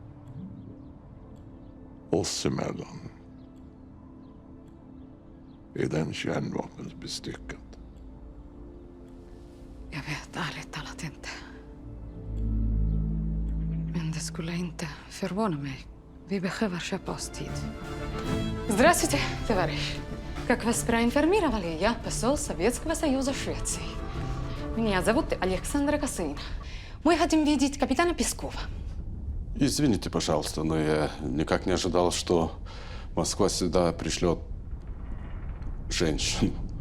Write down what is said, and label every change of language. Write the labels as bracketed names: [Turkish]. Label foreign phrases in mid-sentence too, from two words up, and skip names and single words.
[Swedish] Oss emellan. Är den kärnvapensbestyckad? Jag vet ärligt talat inte. Men det skulle inte förvåna mig. Vi behöver köpa oss tid. [Russian] Здравствуйте, товарищ. Как вас проинформировали, я посол Советского Союза Швеции. Меня зовут Александра Косыгина. Мы хотим видеть капитана Пескова. Извините, пожалуйста, но я никак не ожидал, что Москва сюда пришлет женщину.